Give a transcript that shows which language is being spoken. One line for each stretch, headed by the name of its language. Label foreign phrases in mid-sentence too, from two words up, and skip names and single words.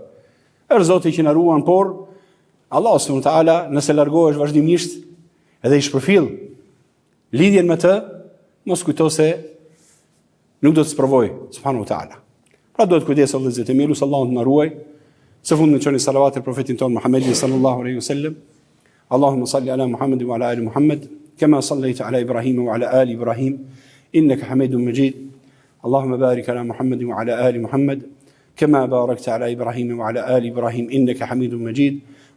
Albanian: Është Zoti që na ruan, por Allahu
Arabic: سبحانه وتعالى
Albanian: nëse largohesh vazhdimisht edhe i shpërfill lidhjen me të, mos kujto se nuk do të sprovoj
Arabic: سبحانه وتعالى.
Albanian: Pra duhet kujdes o vëllezërit e mi, Allahu të na ruaj. Së fundi në çoni salavat e profetin ton Muhammedin
Arabic: صلى الله عليه وسلم. اللهم صل على محمد وعلى آل محمد كما صليت على إبراهيم وعلى آل إبراهيم إنك حميد مجيد. اللهم بارك على محمد وعلى آل محمد كما باركت على إبراهيم وعلى آل إبراهيم إنك حميد مجيد.